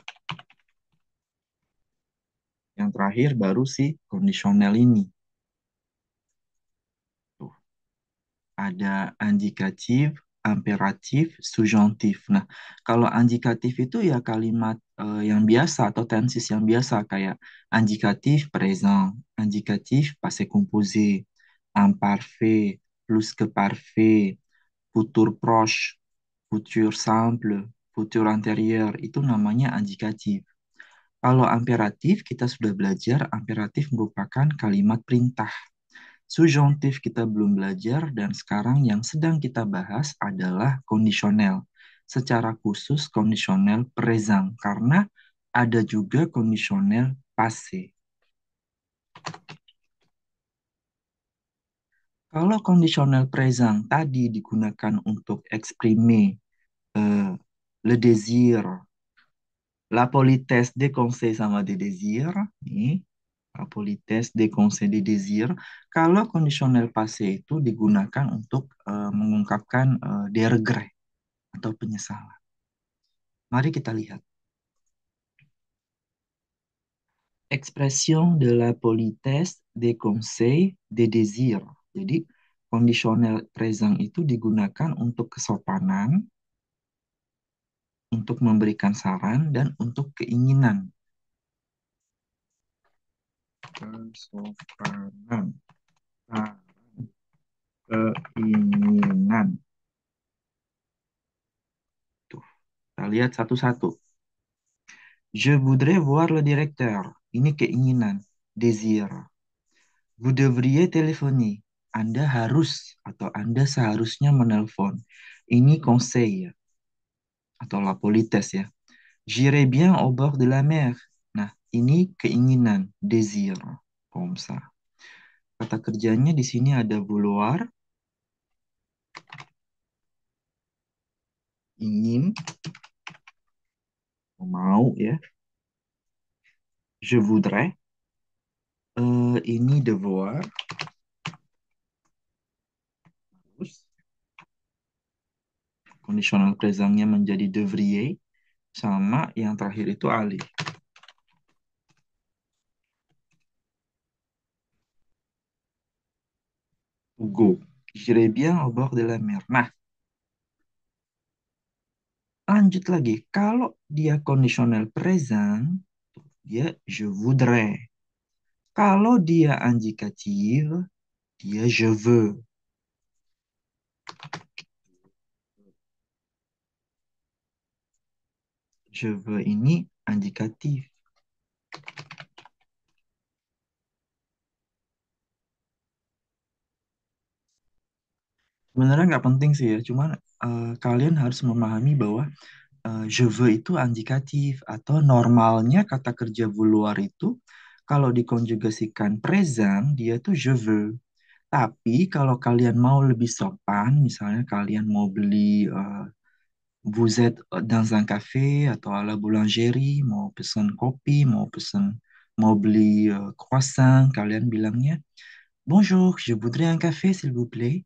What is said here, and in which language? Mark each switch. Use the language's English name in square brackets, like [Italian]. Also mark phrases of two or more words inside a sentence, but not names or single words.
[Indonesian] Yang terakhir baru si kondisional ini. Tuh, ada indikatif, imperatif, subjonctif. Nah, kalau indikatif itu ya kalimat yang biasa atau tenses yang biasa kayak indikatif présent, indikatif [French] passé composé, imparfait, plus que parfait, futur proche, futur simple, futur antérieur, [Indonesian] itu namanya indikatif. Kalau imperatif, kita sudah belajar, imperatif merupakan kalimat perintah. Subjonctif kita belum belajar, dan sekarang yang sedang kita bahas adalah kondisional. Secara khusus kondisional present, karena ada juga kondisional passé. Kalau kondisional present tadi digunakan untuk [French] exprimer le désir, la politesse des conseils [Indonesian] sama [French] des désirs, [Indonesian] nih, [French] la politesse des conseils des désirs. [Indonesian] Kalau kondisional passé itu digunakan untuk mengungkapkan [French] des regrets [Indonesian] atau penyesalan. Mari kita lihat. [French] Expression de la politesse des conseils des désirs. [Indonesian] Jadi, kondisional present itu digunakan untuk kesopanan, untuk memberikan saran, dan untuk keinginan. Kesopanan, keinginan. Tuh, kita lihat satu-satu. [French] Je voudrais voir le directeur. [Indonesian] Ini keinginan, [French] désir. Vous devriez téléphoner. [Indonesian] Anda harus atau Anda seharusnya menelpon. Ini conseil atau [French] la politesse [Indonesian] ya. [French] J'irai bien au bord de la mer. [Indonesian] Nah, ini keinginan, [French] désir. Comme ça. [Indonesian] Kata kerjanya di sini ada vouloir, ingin, mau ya. [French] Je voudrais. [Indonesian] Ini devoir. Terus kondisional presentnya menjadi devrier. Sama yang terakhir itu alih. Go. [French] J'irai bien au bord de la mer. [Indonesian] Nah, lanjut lagi. Kalau dia [English] conditional present, [Indonesian] dia [French] je voudrais. [Indonesian] Kalau dia indicatif, dia [French] je veux. Je veux [Indonesian] ini indikatif. Sebenarnya nggak penting sih ya, cuman kalian harus memahami bahwa [French] je veux [Indonesian] itu indikatif atau normalnya kata kerja vouloir itu kalau dikonjugasikan present dia tuh [French] je veux. [Indonesian] Tapi kalau kalian mau lebih sopan, misalnya kalian mau beli [French] vous êtes dans un café [Indonesian] atau [French] à la boulangerie, [Indonesian] mau pesen kopi, mau beli croissant, kalian bilangnya [French] bonjour, je voudrais un café s'il vous plaît.